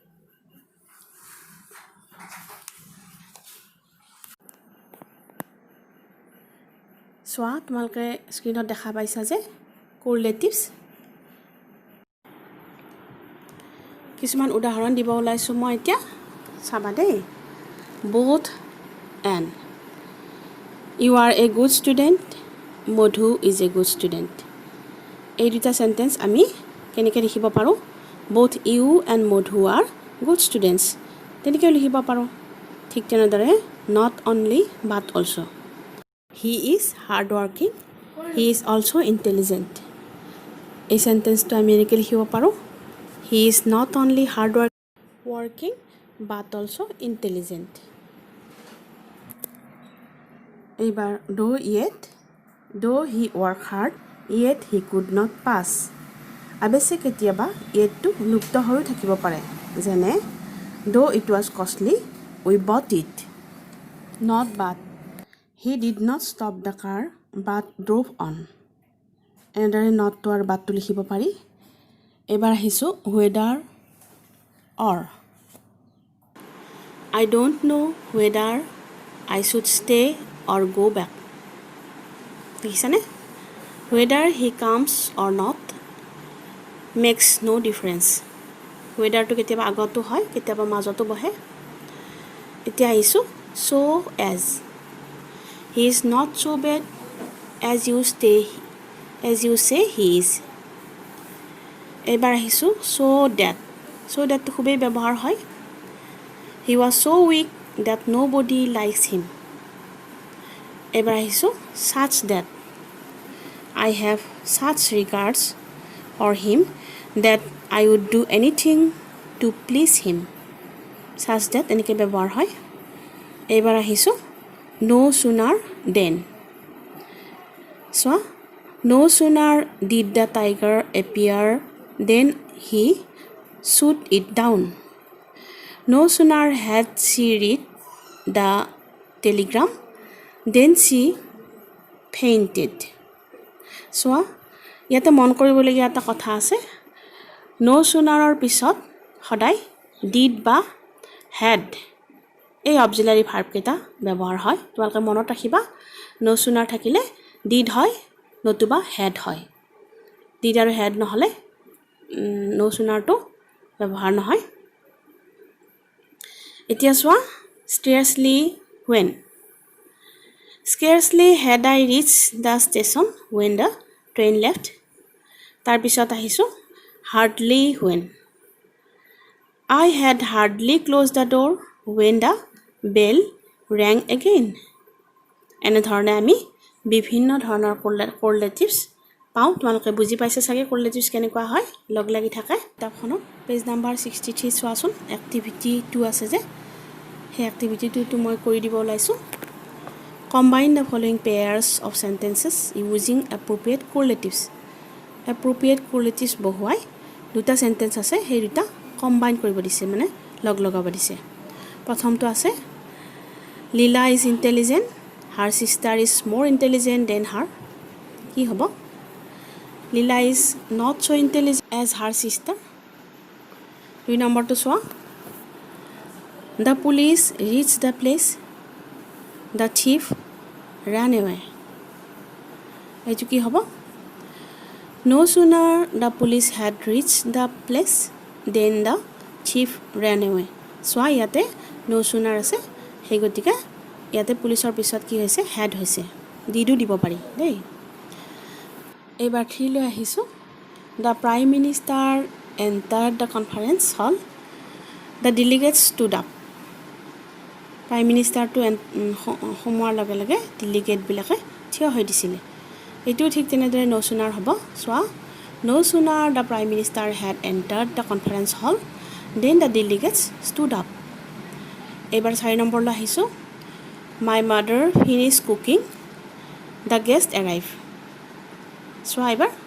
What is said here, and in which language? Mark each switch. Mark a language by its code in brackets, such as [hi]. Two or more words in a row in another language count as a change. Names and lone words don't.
[as] চোৱা তোমালোকে স্ক্ৰীনত দেখা পাইছা যে কোৰলেটিভছ। কিছুমান উদাহৰণ দিব ওলাইছোঁ মই এতিয়া, চাবা দেই। [en] both and, [as] you are a good student, [en] মধু is a good student। [as] এই দুটা চেণ্টেন্স আমি কেনেকৈ লিখিব পাৰোঁ? [en] both you and মধু are good students [as] তেনেকৈ লিখিব পাৰোঁ। ঠিক তেনেদৰে [en] not only but also, he is hard working, he is also intelligent। [as] এই চেণ্টেন্সটো আমি এনেকৈ লিখিব পাৰোঁ, [en] he is not only hard working but also intelligent। এইবাৰ though he worked hard yet he could not pass। [as] অৱশ্যে কেতিয়াবা yetটো লুপ্ত হৈও থাকিব পাৰে, যেনে [en] though it was costly We bought it. Not but. He did not stop the car but drove on. [as] এনেদৰে নটটো আৰু বাটটো লিখিব পাৰি এবাৰ আহিছোঁ [en] whether or I don't know whether I should stay or go back [as] দেখিছানে [en] whether he comes or not makes no difference [as] whetherটো কেতিয়াবা আগতো হয় কেতিয়াবা মাজতো বহে এতিয়া আহিছোঁ [en] so as he is not so bad as you say he is [as] এবাৰ আহিছোঁ [en] so that [as] তো খুবেই ব্যৱহাৰ হয় [en] he was so weak that nobody likes him [as] এবাৰ আহিছোঁ [en] such that I have such regards for him that I would do anything to please him such that [as] এনেকৈ ব্যৱহাৰ হয় এবাৰ আহিছোঁ [en] no sooner than so no sooner did the tiger appear than he shot it down no sooner had she read the telegram than she fainted [as] so ইয়াতে মন কৰিবলগীয়া এটা কথা আছে [en] no sooner [as] পিছত সদায় did বা had এই অক্সিলাৰি ভাৰ্ব কেইটা ব্যৱহাৰ হয় তোমালোকে মনত ৰাখিবা [en] no sooner [as] থাকিলে did হয় নতুবা had হয় did আৰু had নহলে [en] no sooner [as] টো ব্যৱহাৰ নহয় এতিয়া চোৱা [en] scarcely had I reached the station when the train left [as] তাৰ পিছত আহিছোঁ [en] hardly when I had hardly closed the door when the bell rang [as] again এনেধৰণে আমি বিভিন্ন ধৰণৰ correlatives পাওঁ তোমালোকে বুজি পাইছে চাগে correlatives কেনেকুৱা হয় লগ লাগি থাকে কিতাপখনত পেজ নাম্বাৰ 63 চোৱাচোন এক্টিভিটি 2 আছে যে সেই এক্টিভিটি 2 টো মই কৰি দিব ওলাইছোঁ [en] combine the following pairs of sentences using appropriate correlatives [as] বহুৱাই দুটা সেন্টেন্স আছে সেই দুটা কম্বাইন কৰিব দিছে মানে লগ লগাব দিছে প্ৰথমটো আছে লীলা [en] is intelligent her sister is more intelligent than her [as] কি হ'ব [en] লীলা is not so intelligent as her sister [as] দুই নম্বৰটো চোৱা [en] the police reached the place the thief ran away [as] এইটো কি হ'ব [en] no sooner the police had reached the place than the thief ran away [as] চোৱা ইয়াতে [en] no sooner আছে [as] সেই গতিকে ইয়াতে পুলিচৰ পিছত কি হৈছে had হৈছে দিদু দিব পাৰি দেই এইবাৰ 3 লৈ আহিছোঁ [en] the prime minister entered the conference hall the delegates stood up prime minister to [as] সোমোৱাৰ লগে লগে [en] delegate [as] বিলাকে থিয় হৈ দিছিলে এইটো ঠিক তেনেদৰে [en] no sooner হ'ব চোৱা no sooner the prime minister had entered the conference hall then the delegates stood up [as] এবাৰ 4 নম্বৰলৈ আহিছোঁ [en] my mother finished cooking the guest arrived [as] চোৱা এবাৰ